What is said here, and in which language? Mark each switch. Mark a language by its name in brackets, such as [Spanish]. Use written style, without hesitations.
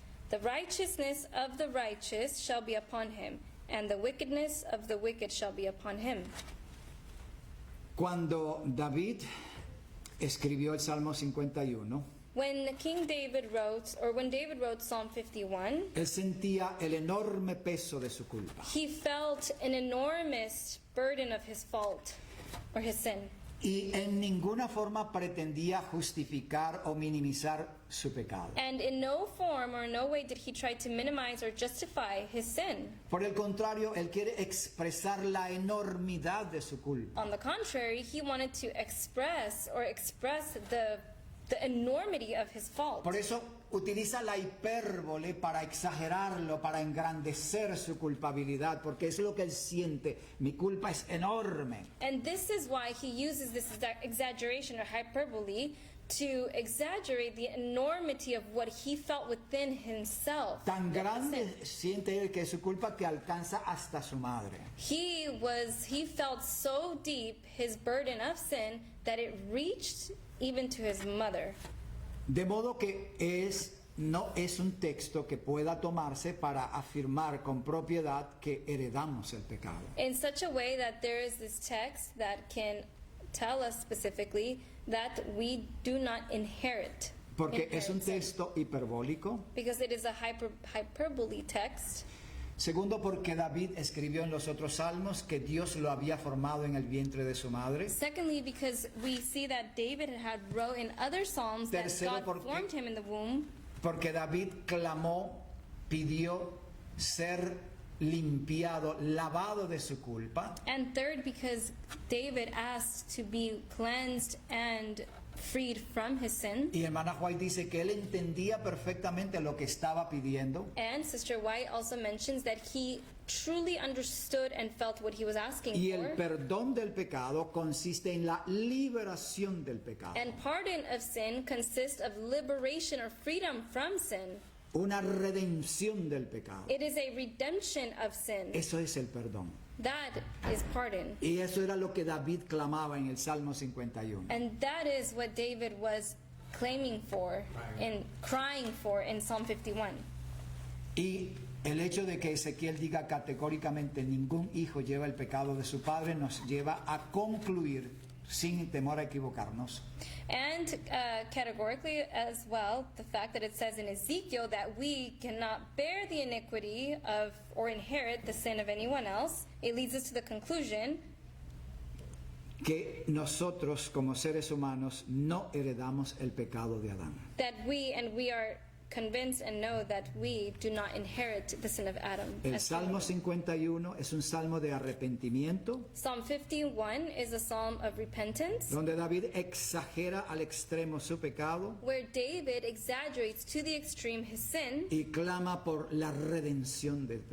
[English] The righteousness of the righteous shall be upon him, and the wickedness of the wicked shall be upon him. [Spanish] Cuando David escribió el Salmo 51, [English] When David wrote Psalm 51, [Spanish] él sentía el enorme peso de su culpa. [English] he felt an enormous burden of his fault or his sin. [Spanish] Y en ninguna forma pretendía justificar o minimizar su pecado. [English] And in no form or no way did he try to minimize or justify his sin. [Spanish] Por el contrario, él quiere expresar la enormidad de su culpa. [English] On the contrary, he wanted to express the enormity of his fault. [Spanish] Por eso utiliza la hipérbole para exagerarlo, para engrandecer su culpabilidad, porque es lo que él siente. Mi culpa es enorme. [English] And this is why he uses this exaggeration or hyperbole to exaggerate the enormity of what he felt within himself. [Spanish] Tan [English] that was [Spanish] grande [English] sin. [Spanish] siente él que es su culpa que alcanza hasta su madre. [English] He felt so deep his burden of sin that it reached even to his mother. [Spanish] De modo que no es un texto que pueda tomarse para afirmar con propiedad que heredamos el pecado. [English] In such a way that there is this text that can tell us specifically that we do not inherit. [Spanish] Porque es un [English] sin. [Spanish] texto hiperbólico. [English] Because it is a hyperbole text. [Spanish] Segundo, porque David escribió en los otros salmos que Dios lo había formado en el vientre de su madre. [English] Secondly, because we see that David had wrote in other psalms that [Spanish] Tercero, [English] God formed him in the womb. [Spanish] Porque David clamó, pidió ser limpiado, lavado de su culpa. [English] And third, because David asked to be cleansed and freed from his sin. [Spanish] Y hermana White dice que él entendía perfectamente lo que estaba pidiendo. [English] And Sister White also mentions that he truly understood and felt what he was asking [Spanish] Y el [English] for. [Spanish] perdón del pecado consiste en la liberación del pecado. [English] And pardon of sin consists of liberation or freedom from sin. [Spanish] Una redención del pecado. [English] It is a redemption of sin. [Spanish] Eso es el perdón. [English] That is pardon. [Spanish] Y eso era lo que David clamaba en el Salmo 51. [English] And that is what David was claiming for and crying for in Psalm 51. [Spanish] Y el hecho de que Ezequiel diga categóricamente ningún hijo lleva el pecado de su padre nos lleva a concluir, sin temor a equivocarnos, [English] And categorically as well, the fact that it says in Ezekiel that we cannot bear the iniquity of or inherit the sin of anyone else, it leads us to the conclusion [Spanish] que nosotros como seres humanos no heredamos el pecado de Adán. [English] that we are convinced and know that we do not inherit the sin of Adam. [Spanish] El [English] as [Spanish] Salmo [English] human. [Spanish] 51 es un salmo de arrepentimiento, [English] Psalm 51 is a psalm of repentance, [Spanish] donde David exagera al extremo su pecado [English] where David exaggerates to the extreme his sin [Spanish] y clama por la redención del